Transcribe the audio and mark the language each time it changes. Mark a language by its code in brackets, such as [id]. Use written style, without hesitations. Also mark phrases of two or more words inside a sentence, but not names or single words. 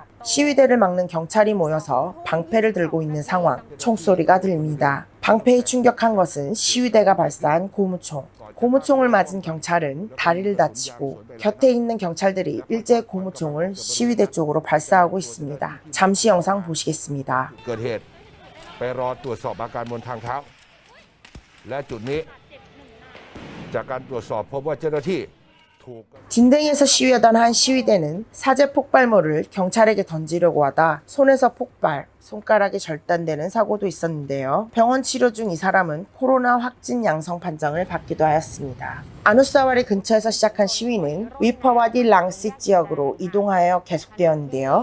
[ko] 시위대를 막는 경찰이 모여서 방패를 들고 있는 상황, 총소리가 들립니다. 방패에 충격한 것은 시위대가 발사한 고무총. 고무총을 맞은 경찰은 다리를 다치고 곁에 있는 경찰들이 일제 고무총을 시위대 쪽으로 발사하고 있습니다. 잠시 영상 보시겠습니다. [th] เกิดเหตุไปรอตรวจสอบอาการบนทางเท้าและจุดนี้จากการตรวจสอบพบว่าเจ้าหน้าที่ [ko] 딘댕에서 시위하던 한 시위대는 사제 폭발물을 경찰에게 던지려고 하다 손에서 폭발, 손가락이 절단되는 사고도 있었는데요. 병원 치료 중 이 사람은 코로나 확진 양성 판정을 받기도 하였습니다. 아누사와리 근처에서 시작한 시위는 위퍼와디 랑시 지역으로 이동하여 계속되었는데요.